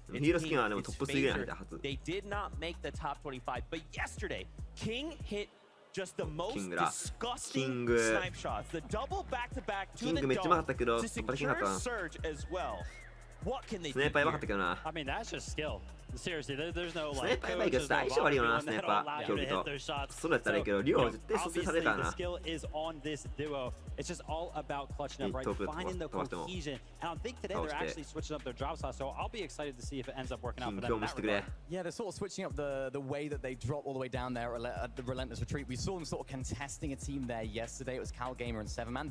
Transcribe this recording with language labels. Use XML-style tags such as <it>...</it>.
<en>It's King, they did not make the top 25, but yesterday, King hit just the most disgusting snipe shots. The double back-to-back to the dome to secure surge as well. What can they do here? I mean, that's just skill. Seriously, there's no</en> <ja>スナイパーやばいけどさ、相性悪いよな、スナイパー競技と。それやったらいいけど、リオは絶対蘇生されたからな。</ja> <en>skill is on this duo. It's just all about clutching up, right? Finding the cohesion. And I think today they're actually switching up their drop slots, so I'll be excited to see if it ends up working out for them in that regard. Yeah, they're sort of switching up the way that they drop all the way down there at the Relentless Retreat. We saw them sort of contesting a team there yesterday. It was Cal Gamer and 7-Man.</en>